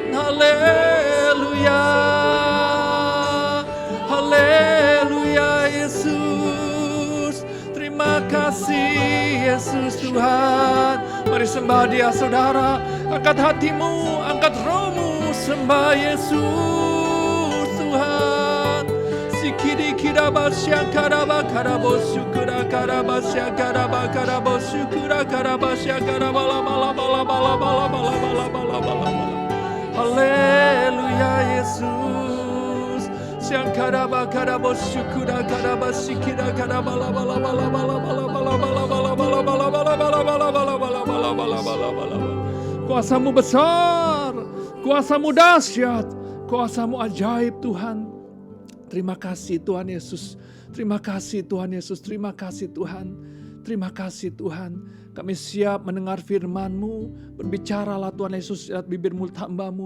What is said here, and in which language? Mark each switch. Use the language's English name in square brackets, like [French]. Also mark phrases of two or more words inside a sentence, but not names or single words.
[Indonesian] Haleluya, haleluya Yesus. Terima kasih Yesus Tuhan. Mari sembah Dia saudara. Angkat hatimu, angkat rohmu, sembah Yesus Tuhan. Sikidi kidaba syakaraba karabo syukura karaba syakaraba karabo syukura karaba syakaraba la bala bala bala bala bala bala bala bala. Haleluya Yesus. Syakaraba karabo syukura karaba sikida karaba la bala bala bala bala bala bala bala bala bala bala bala bala bala bala bala bala bala bala. Kuasa-Mu besar, kuasa-Mu dahsyat, kuasa-Mu ajaib Tuhan. Terima kasih Tuhan Yesus. Terima kasih Tuhan Yesus. Terima kasih Tuhan. Terima kasih Tuhan. Kami siap mendengar firman-Mu. Berbicaralah Tuhan Yesus lewat bibir mulut hamba-Mu.